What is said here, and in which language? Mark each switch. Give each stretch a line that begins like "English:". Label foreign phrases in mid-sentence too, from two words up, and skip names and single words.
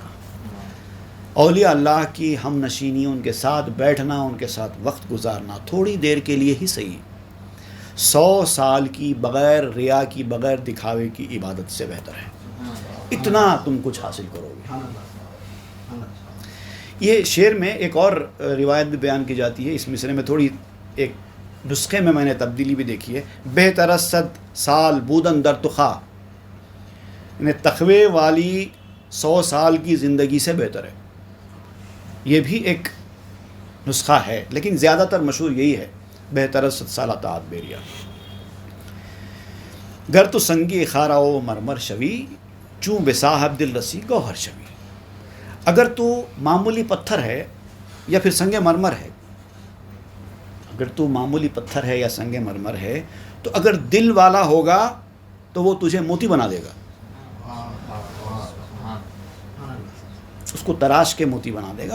Urdu: اولیاء اللہ کی ہم نشینی، ان کے ساتھ بیٹھنا، ان کے ساتھ وقت گزارنا تھوڑی دیر کے لیے ہی صحیح 100 سال کی بغیر ریا کی، بغیر دکھاوے کی عبادت سے بہتر ہے. اتنا تم کچھ حاصل کرو گے. یہ شعر میں ایک اور روایت بھی بیان کی جاتی ہے. اس مصرے میں تھوڑی ایک نسخے میں نے تبدیلی بھی دیکھی ہے.
Persian: بہتر از 100 سال بودن در تخا،
Urdu: یعنی تقوی والی 100 سال کی زندگی سے بہتر ہے. یہ بھی ایک نسخہ ہے، لیکن زیادہ تر مشہور یہی ہے،
Persian: بہتر از 100 سالہ طاعت بیریا. گر تو سنگی خارا و مرمر شوی، چوں بے صاحب دل رسی گوہر شوی.
Urdu: اگر تو معمولی پتھر ہے یا پھر سنگ مرمر ہے، اگر تو معمولی پتھر ہے یا سنگ مرمر ہے، تو اگر دل والا ہوگا تو وہ تجھے موتی بنا دے گا. اس کو تراش کے موتی بنا دے گا.